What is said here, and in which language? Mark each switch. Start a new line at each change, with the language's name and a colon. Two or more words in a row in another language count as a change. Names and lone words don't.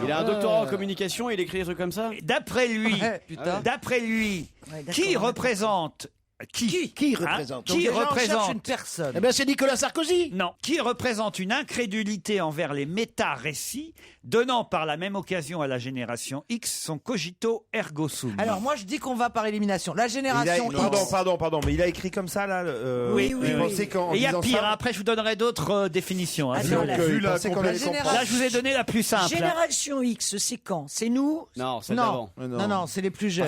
French: Il a un doctorat en communication et il écrit des trucs comme ça. D'après lui, Ouais, putain. d'après lui, Ouais, d'accord, qui on a- représente Qui hein, représente Donc qui déjà, on cherche représente une personne. Eh ben, c'est Nicolas Sarkozy. Non, qui représente une incrédulité envers les méta-récits, donnant par la même occasion à la génération X son
Latin: cogito ergo sum.
French: Alors moi je dis qu'on va par élimination. La génération X. Pardon, mais il a écrit comme ça là. Oui, vous oui, oui. pensez qu'en Et il y a disant pire, ça- après je vous donnerai d'autres définitions. hein. Attends, Donc, la- il Vu la pensait qu'on allait compagnie- comprendre. Là, je vous ai donné la plus simple. hein. Génération X, c'est quand? C'est nous? Non, celle Non. d'avant. Non, c'est les plus jeunes.